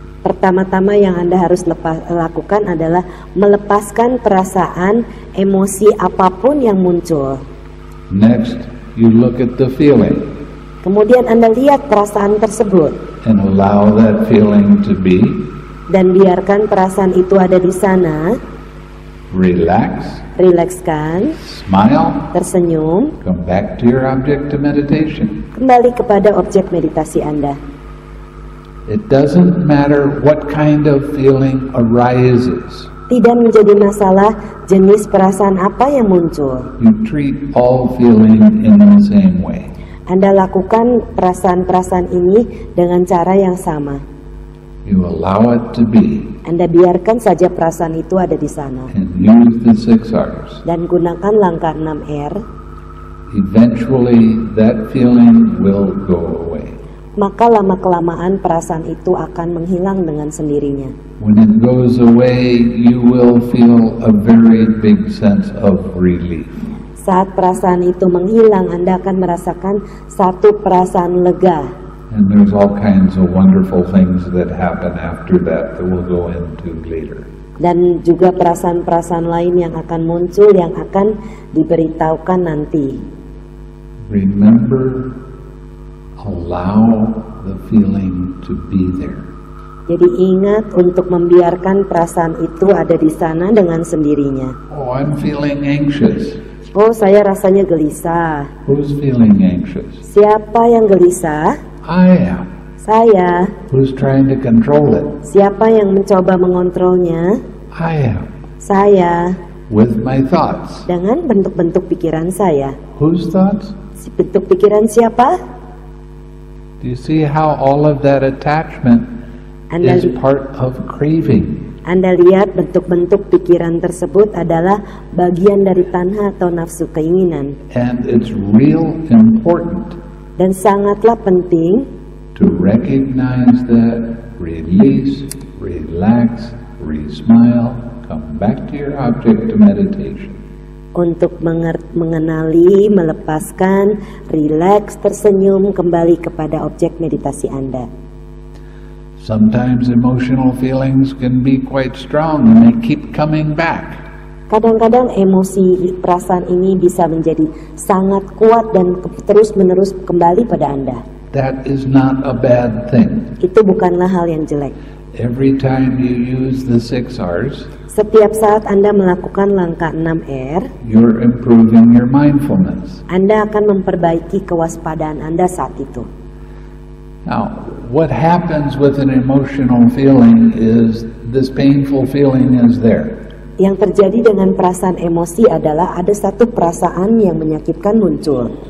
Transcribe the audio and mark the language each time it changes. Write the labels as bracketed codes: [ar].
[id] pertama-tama yang Anda harus lakukan adalah melepaskan perasaan, emosi apapun yang muncul. [en] Next, you look at the feeling [id] Kemudian Anda lihat perasaan tersebut [en] and allow that feeling to be. [id] dan biarkan perasaan itu ada di sana. [en] Relax, [id] Rilekskan, [en] smile, [id] tersenyum, [en] come back to your object of meditation. [id] kembali kepada objek meditasi Anda. [en] It doesn't matter what kind of feeling arises. [id] Tidak menjadi masalah jenis perasaan apa yang muncul. [en] You treat all feeling in the same way. [id] Anda lakukan perasaan-perasaan ini dengan cara yang sama. [en] You allow it to be [id] Anda biarkan saja perasaan itu ada di sana. [en] and use the 6 R's. [id] Dan gunakan langkah 6R, [en] Eventually, that feeling will go away. [id] maka lama-kelamaan perasaan itu akan menghilang dengan sendirinya. [en] When it goes away, you will feel a very big sense of relief. [id] Saat perasaan itu menghilang, Anda akan merasakan satu perasaan lega. [en] And there's all kinds of wonderful things that happen after that we'll go into later. [id] Dan juga perasaan-perasaan lain yang akan muncul, yang akan diberitahukan nanti. [en] Remember, allow the feeling to be there. [id] Jadi ingat untuk membiarkan perasaan itu ada di sana dengan sendirinya. [en] Oh, I'm feeling anxious. [id] Oh, saya rasanya gelisah. [en] Who's feeling anxious? [id] Siapa yang gelisah? [en] I am. [id] Saya. [en] Who's trying to control it? [id] Siapa yang mencoba mengontrolnya? [en] I am. [id] Saya. [en] With my thoughts. [id] Dengan bentuk-bentuk pikiran saya. [en] Whose thoughts? [id] Bentuk pikiran siapa? [en] Do you see how all of that attachment [id] Anda, [en] is part of craving? [id] Anda lihat bentuk-bentuk pikiran tersebut adalah bagian dari tanha atau nafsu keinginan. [en] And it's real important [id] Dan sangatlah penting [en] to recognize that, release, relax, re-smile, come back to your object of meditation. [id] untuk mengenali, melepaskan, rileks, tersenyum, kembali kepada objek meditasi Anda. [en] Sometimes emotional feelings can be quite strong and they keep coming back. [id] Kadang-kadang emosi, perasaan ini bisa menjadi sangat kuat dan terus-menerus kembali pada Anda. [en] That is not a bad thing. [id] Itu bukanlah hal yang jelek. [en] Every time you use the 6 R's, [id] Setiap saat Anda melakukan langkah 6R, [en] you're improving your mindfulness. [id] Anda akan memperbaiki kewaspadaan Anda saat itu. [en] Now, what happens with an emotional feeling is this painful feeling is there. [id] Yang terjadi dengan perasaan emosi adalah ada satu perasaan yang menyakitkan muncul.